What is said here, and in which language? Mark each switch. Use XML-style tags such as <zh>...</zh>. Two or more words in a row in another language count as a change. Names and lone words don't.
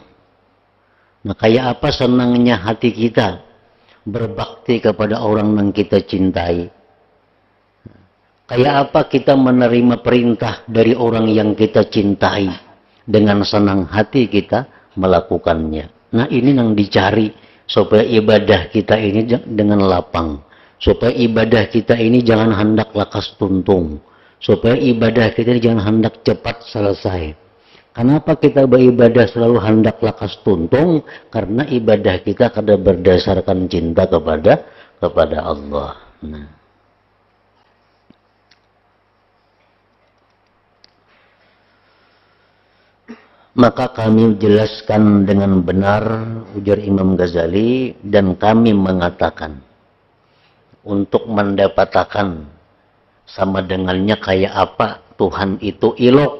<id>Nah, kayak apa senangnya hati kita berbakti kepada orang yang kita cintai? Kayak apa kita menerima perintah dari orang yang kita cintai? Dengan senang hati kita melakukannya. Nah, ini yang dicari supaya ibadah kita ini dengan lapang. Supaya ibadah kita ini jangan hendak</id> <bjn>lakas tuntung.</bjn> <id>Supaya ibadah kita ini jangan hendak cepat selesai. Kenapa kita beribadah selalu hendak</id> <bjn>lakas tuntung?</bjn> <id>Karena ibadah kita kadang berdasarkan cinta kepada Allah. Nah. Maka kami jelaskan dengan benar, ujar Imam Ghazali, dan kami mengatakan untuk mendapatkan sama dengannya kayak apa Tuhan itu ilok.</id>